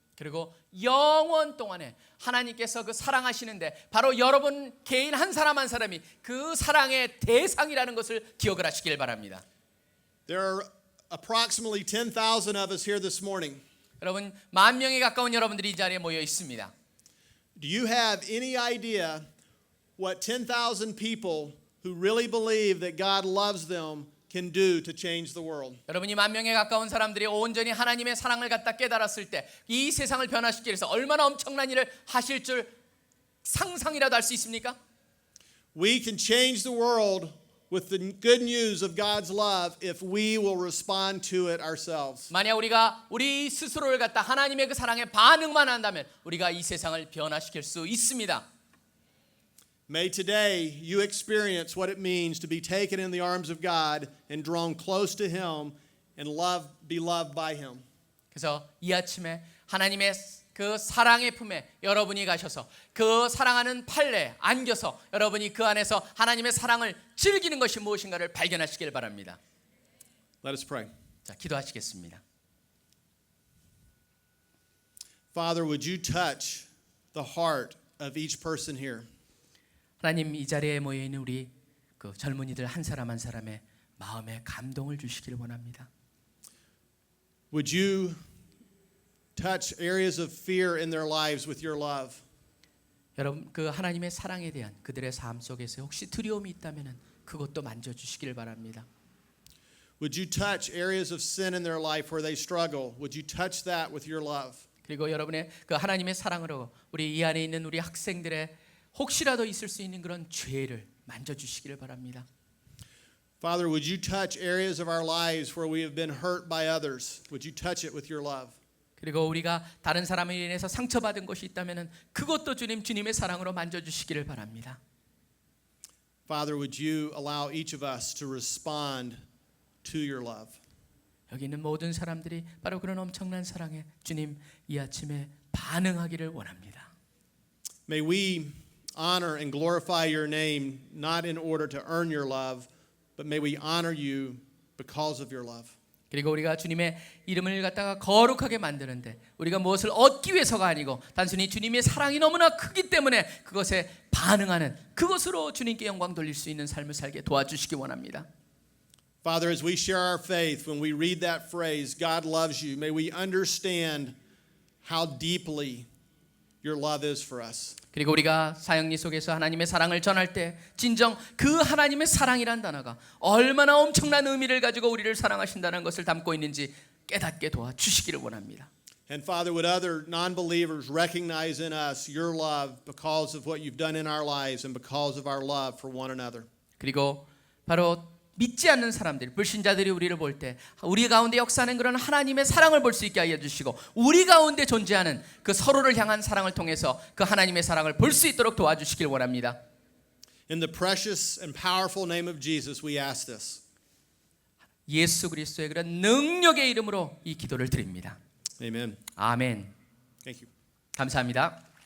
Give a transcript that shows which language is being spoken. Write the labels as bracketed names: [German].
[Korean] 그리고 영원 동안에 하나님께서 그 사랑하시는데 바로 여러분 개인 한 사람 한 사람이 그 사랑의 대상이라는 것을 기억을 하시길 바랍니다. [English] There are approximately 10,000 of us here this morning. [Korean] 여러분 10,000명에 가까운 여러분들이 이 자리에 모여 있습니다. [English] Do you have any idea what 10,000 people who really believe that God loves them can do to change the world? [Korean] 여러분이 10,000명에 가까운 사람들이 온전히 하나님의 사랑을 갖다 깨달았을 때 이 세상을 변화시키기 위해서 얼마나 엄청난 일을 하실 줄 상상이라도 할 수 있습니까? [English] We can change the world with the good news of God's love if we will respond to it ourselves. [Korean] 만약 우리가 우리 스스로를 갖다 하나님의 그 사랑에 반응만 한다면 우리가 이 세상을 변화시킬 수 있습니다. [English] May today you experience what it means to be taken in the arms of God and drawn close to Him and be loved by Him. [Korean] 그래서 이 아침에 하나님의 그 사랑의 품에 여러분이 가셔서 그 사랑하는 판례에 안겨서 여러분이 그 안에서 하나님의 사랑을 즐기는 것이 무엇인가를 발견하시길 바랍니다. [English] Let us pray. [Korean] 자, 기도하시겠습니다. [English] Father, would you touch the heart of each person here? [Korean] 하나님 이 자리에 모여 있는 우리 그 젊은이들 한 사람 한 사람의 마음에 감동을 주시기를 원합니다. [English] Would you touch areas of fear in their lives with your love? [Korean] 여러분 그 하나님의 사랑에 대한 그들의 삶 속에서 혹시 두려움이 있다면은 그것도 만져 주시기를 바랍니다. [English] Would you touch areas of sin in their life where they struggle? Would you touch that with your love? [Korean] 그리고 여러분의 그 하나님의 사랑으로 우리 이 안에 있는 우리 학생들의 혹시라도 있을 수 있는 그런 죄를 만져 주시기를 바랍니다. [English] Father, would you touch areas of our lives where we have been hurt by others? Would you touch it with your love? [Korean] 그리고 우리가 다른 사람에 인해서 상처받은 것이 있다면은 그것도 주님의 사랑으로 만져 주시기를 바랍니다. [English] Father, would you allow each of us to respond to your love? [Korean] 여기 있는 모든 사람들이 바로 그런 엄청난 사랑에 주님 이 아침에 반응하기를 원합니다. [English] May we honor and glorify your name not in order to earn your love, but may we honor you because of your love. [Korean] 그리고 우리가 주님의 이름을 갖다가 거룩하게 만드는데 우리가 무엇을 얻기 위해서가 아니고 단순히 주님의 사랑이 너무나 크기 때문에 그것에 반응하는 그것으로 주님께 영광 돌릴 수 있는 삶을 살게 도와주시기 원합니다. [English] Father, as we share our faith, when we read that phrase, God loves you, may we understand how deeply your love is for us. [Korean] 그리고 우리가 사역리 속에서 하나님의 사랑을 전할 때 진정 그 하나님의 사랑이란 단어가 얼마나 엄청난 의미를 가지고 우리를 사랑하신다는 것을 담고 있는지 깨닫게 도와주시기를 원합니다. [English] And Father, would other non-believers recognize in us your love because of what you've done in our lives and because of our love for one another. [Korean] 그리고 바로 믿지 않는 사람들, 불신자들이 우리를 볼 때 우리 가운데 역사하는 그런 하나님의 사랑을 볼 수 있게 하여 주시고 우리 가운데 존재하는 그 서로를 향한 사랑을 통해서 그 하나님의 사랑을 볼 수 있도록 도와주시길 원합니다. [English] In the precious and powerful name of Jesus, we ask this. [Korean] 예수 그리스도의 그런 능력의 이름으로 이 기도를 드립니다. [English] Amen. [Korean] 아멘. [English] Thank you. [Korean] 감사합니다.